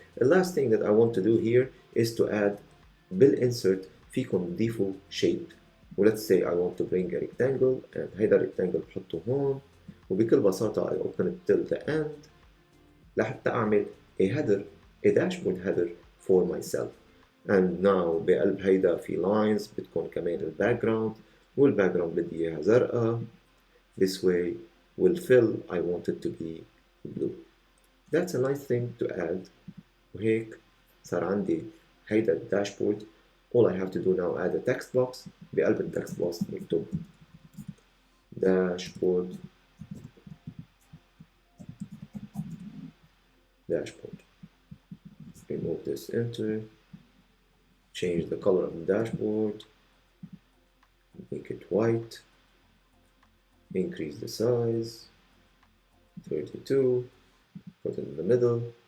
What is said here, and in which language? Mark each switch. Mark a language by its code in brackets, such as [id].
[en] The last thing that I want to do here is to add [ar] بالinsert فيكم تضيفوا [en] shape. Let's say I want to bring a rectangle and [ar] هيدا [en] rectangle [ar] بحطه هون, [en] وبكل بساطة I open it till the end [ar] لحتى أعمل [en] a header, a dashboard header for myself. And now [ar] بقلب هيدا في lines بتكون كمان الباكجراوند, والباكجراوند بدي إياها زرقاء. [en] This way will fill I want it to be blue. That's a nice thing to add. [ar] وهيك صار عندي هيدا الداشبورد. [en] All I have to do now add a text box. [ar] بقلب التكست [en] box [ar] نكتب [en] dashboard remove this enter, change the color of the dashboard, make it white, increase the size 32, put it in the middle,